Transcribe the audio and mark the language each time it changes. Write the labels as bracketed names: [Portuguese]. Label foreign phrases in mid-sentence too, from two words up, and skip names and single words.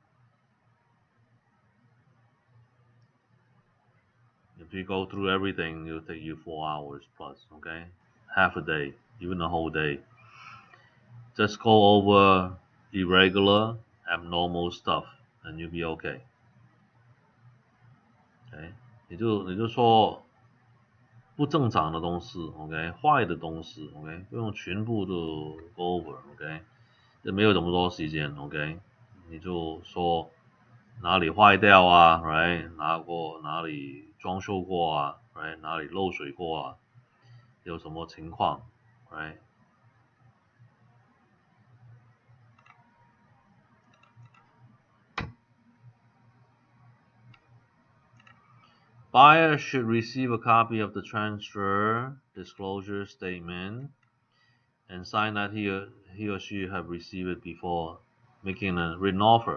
[English] If you go through everything, it'll take you 4 hours plus. Okay, half a day, even a whole day. Just go over irregular, abnormal stuff, and you'll be okay. [Chinese] Okay, 你就说不正常的东西 ，OK， 坏的东西 ，OK， 不用全部都 [English] go over， [Chinese] OK， 这没有这么多时间 ，OK， 你就说哪里坏掉啊 ，right， 哪里装修过啊 ，right， 哪里漏水过啊，有什么情况 [English] ，right。Buyer should receive a copy of the transfer disclosure statement and sign that he or she have received it before making a written offer.